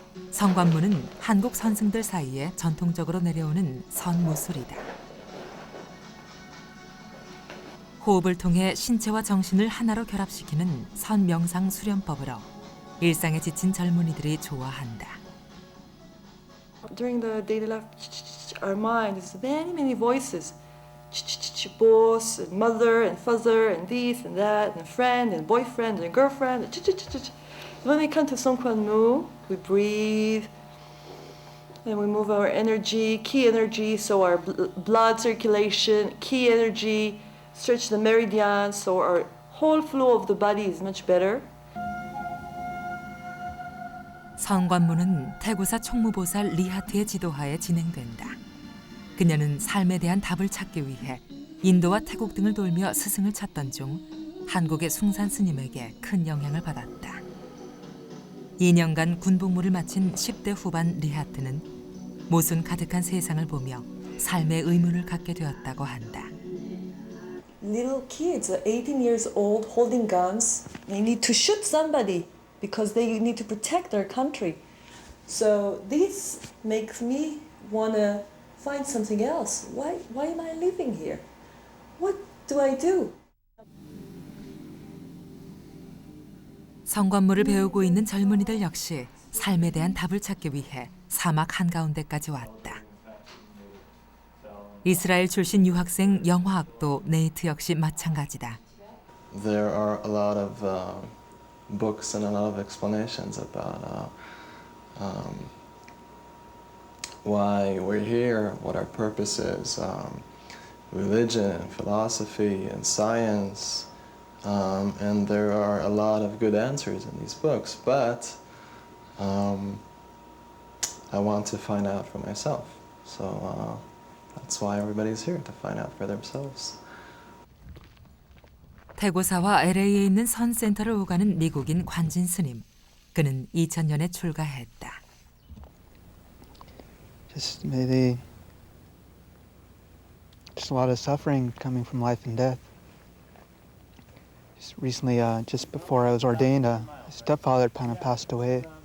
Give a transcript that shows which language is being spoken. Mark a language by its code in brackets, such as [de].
[ko] 성관무는 한국 선승들 사이에 전통적으로 내려오는 선무술이다. 호흡을 통해 신체와 정신을 하나로 결합시키는 선명상 수련법으로 일상에 지친 젊은이들이 좋아한다. [en] During the daily life, our mind is many voices boss and mother and father and this and that and friend and boyfriend and girlfriend. When we come to Songkwan-mu, we breathe and we move our energy, ki energy, so our blood circulation, ki energy, stretch the meridians, so our whole flow of the body is much better. [ko] 성관문은 태고사 총무보살 리하트의 지도하에 진행된다. 그녀는 삶에 대한 답을 찾기 위해 인도와 태국 등을 돌며 스승을 찾던 중 한국의 숭산 스님에게 큰 영향을 받았다. 2년간 군복무를 마친 10대 후반 리하트는 모순 가득한 세상을 보며 삶의 의문을 갖게 되었다고 한다. [en] Little kids, 18 years old, holding guns, they need to shoot somebody because they need to protect their country. So this makes me want to find something else. Why am I living here? What do I do? [ko] 성관물을 배우고 있는 젊은이들 역시 삶에 대한 답을 찾기 위해 사막 한가운데까지 왔다. 이스라엘 출신 유학생 영화학도 네이트 역시 마찬가지다. [en] There are a lot of books and a lot of explanations about why we're here, what our purpose is, religion, philosophy, and science. And there are a lot of good answers in these books, but I want to find out for myself. So that's why everybody's here, to find out for themselves. [ko] 태고사와 LA에 있는 선센터를 오가는 미국인 관진 스님. 그는 2000년에 출가했다. [en] Just maybe just a lot of suffering coming from life and death. Just recently, just before I was ordained, my stepfather kind of passed away.